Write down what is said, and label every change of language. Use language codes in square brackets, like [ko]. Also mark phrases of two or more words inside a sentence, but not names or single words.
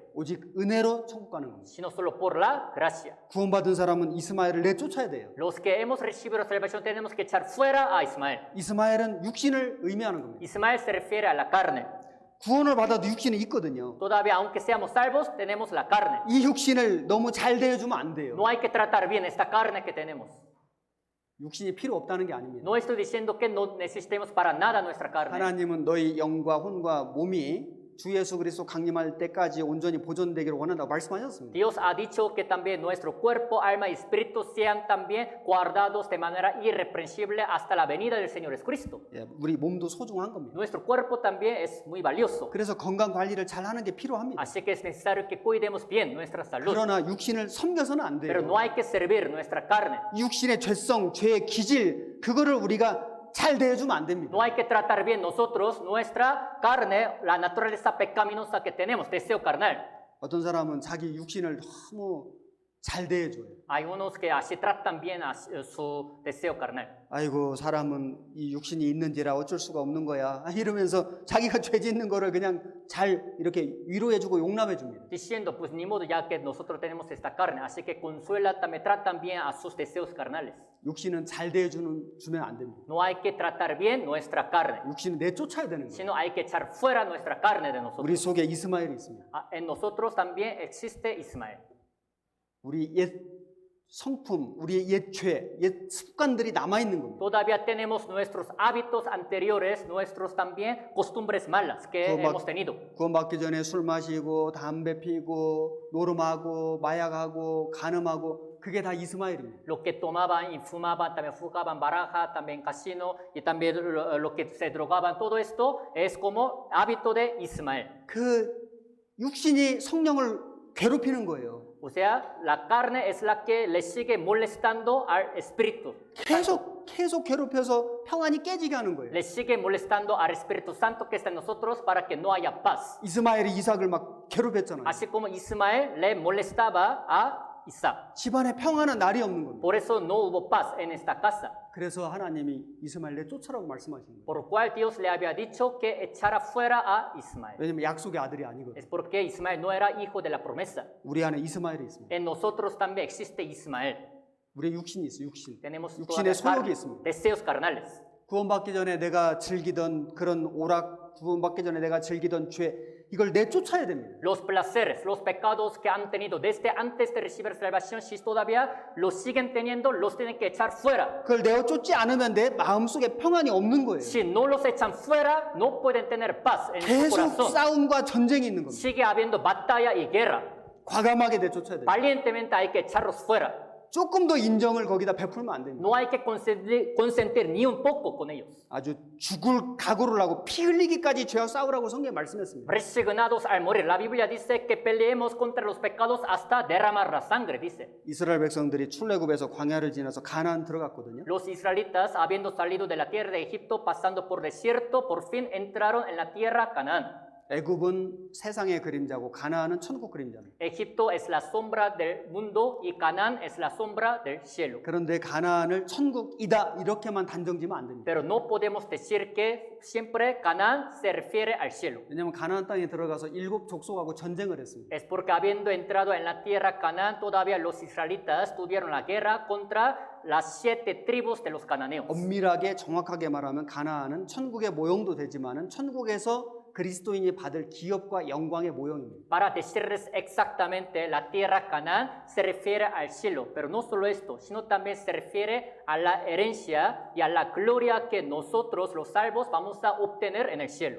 [ko] 오직 은혜로 천국 가는 겁니다. [es] sino solo por la gracia. [ko] 구원받은 사람은 이스마엘을 내쫓아야 돼요. [es] Los que hemos recibido salvación tenemos que echar fuera a Ismael. [ko] 이스마엘은 육신을 의미하는 겁니다. [es] Ismael se refiere a la carne. [ko] 구원을 받아도 육신은 있거든요. [es] Todavía, aunque seamos salvos, tenemos la carne. [ko] 이 육신을 너무 잘 대해주면 안 돼요. [es] No hay que tratar bien esta carne que tenemos. [ko] 육신이 필요 없다는 게 아닙니다. [es] No estoy diciendo que no necesitemos para nada nuestra carne. [ko] 하나님은 너희 영과 혼과 몸이 주 예수 그리스도 강림할 때까지 온전히 보존되기를 원한다고 말씀하셨습니다. [es] Dios ha dicho que también nuestro cuerpo, alma y espíritu sean también guardados de manera irreprensible hasta la venida del Señor Jesucristo. [ko] 예, 우리 몸도 소중한 겁니다. [es] Nuestro cuerpo también es muy valioso. [ko] 그래서 건강 관리를 잘 하는 게 필요합니다. [es] Así que es necesario que cuidemos bien nuestra salud. [ko] 그러나 육신을 섬겨서는 안 [es] Pero [ko] 돼요. [es] no hay que servir nuestra carne. [ko] 육신의 죄성, 죄의 기질 그거를 우리가 잘 대해주면 안 됩니다. [es] No hay que tratar bien nosotros nuestra carne, la naturaleza pecaminosa que tenemos, deseo carnal. [ko] 어떤 사람은 자기 육신을 너무 잘 대해줘요. [es] Hay unos que así tratan bien a su deseo carnal. [ko] 아이고 사람은 이 육신이 있는지라 어쩔 수가 없는 거야 이러면서 자기가 죄 짓는 거를 그냥 잘 이렇게 위로해주고 용납해줍니다. [es] Diciendo, pues ni modo, ya que nosotros tenemos esta carne, así que consuela, me tratan bien a sus deseos carnales. [ko] 육신은 잘 대해주면 안 됩니다. [es] No hay que tratar bien nuestra carne, [ko] 육신은 내쫓아야 되는 거예요. [es] sino hay que echar fuera nuestra carne de [ko] 우리 [es] nosotros. [ko] 속에 이스마엘이 있습니다. [es] En nosotros también existe Ismael. [ko] 우리 옛 성품, 우리의 옛 죄, 옛 습관들이 남아있는 겁니다. [es] Todavía tenemos nuestros hábitos anteriores, nuestros también costumbres malas que hemos tenido. [ko] 구원받기 전에 술 마시고 담배 피고 노름하고 마약하고 간음하고 그게 다 이스마엘입니다. [es] Lo que tomaban y fumaban, también jugaban baraja, también casino y también lo que se drogaban, todo esto es como hábito de Ismael. [ko] 그 육신이 성령을 괴롭히는 거예요. [es] O sea, la carne es la que le sigue molestando al espíritu. [ko] 계속 괴롭혀서 평안이 깨지게 하는 거예요. [es] Le sigue molestando al Espíritu Santo que está en nosotros para que no haya paz. [ko] 이스마엘이 이삭을 막 괴롭혔잖아요. [es] Así como Ismael le molestaba a Isaac. [ko] 집안에 평안한 날이 없는 겁니다. [es] Por eso no hubo paz en esta casa. [ko] 그래서 하나님이 이스마엘 내쫓으라고 말씀하시는 거예요. [es] Por lo cual Dios le había dicho que echara fuera a Ismael. [ko] 왜냐면 약속의 아들이 아니거든요. [es] Es porque Ismael no era hijo de la promesa. [ko] 우리 안에 이스마엘이 있습니다. [es] En nosotros también existe Ismael. [ko] 우리의 육신이 있어요. 육신. [es] Tenemos [ko] 육신의 소욕이 있습니다. [es] deseos carnales. [ko] 구원받기 전에 내가 즐기던 그런 오락, 구원받기 전에 내가 즐기던 죄, 이걸 내쫓아야 됩니다. [es] Los placeres, los pecados que han tenido desde antes de recibir salvación, si todavía los siguen teniendo, los tienen que echar fuera. [ko] 그걸 내쫓지 않으면 내 마음속에 평안이 없는 거예요. [es] Si no los echan fuera, no pueden tener paz en su [ko] 계속 [es] corazón. [ko] 싸움과 전쟁이 있는 겁니다. [es] Sigue habiendo batalla y guerra. [ko] 과감하게 내쫓아야 돼요. [es] Valientemente hay que echarlos fuera. [ko] 조금 더 인정을 거기다 베풀면 안 됩니다. [es] No hay que consentir ni un poco con ellos. [ko] 아주 죽을 각오를 하고 피 흘리기까지 죄와 싸우라고 성경에 말씀했습니다. [es] Resignados al morir. La Biblia dice que peleemos contra los pecados hasta derramar la sangre, dice. [ko] 이스라엘 백성들이 출애굽에서 광야를 지나서 가나안 들어갔거든요. [es] Los israelitas, habiendo salido de la tierra de Egipto, pasando por desierto, por fin entraron en la tierra Canaán. [ko] 애굽은 세상의 그림자고 가나안은 천국 그림자입니다. [es] Egipto es la sombra del mundo y Canaán es la sombra del cielo. [ko] 그런데 가나안을 천국이다 이렇게만 단정지면 안 됩니다. [es] Pero no podemos decir que siempre Canaán se refiere al cielo. [ko] 왜냐하면 가나안 땅에 들어가서 7 족속하고 전쟁을 했습니다. [es] Es porque habiendo entrado en la tierra Canaán, todavía los israelitas tuvieron la guerra contra las 7 tribus de los cananeos. [ko] 엄밀하게 정확하게 말하면 가나안은 천국의 모형도 되지만은 천국에서 그리스도인이 받을 기업과 영광의 모형입니다. [es] Para decirles exactamente, la tierra Canaán se refiere al cielo, pero no solo esto, sino también se refiere a la herencia y a la gloria que nosotros, los salvos, vamos a obtener en el cielo.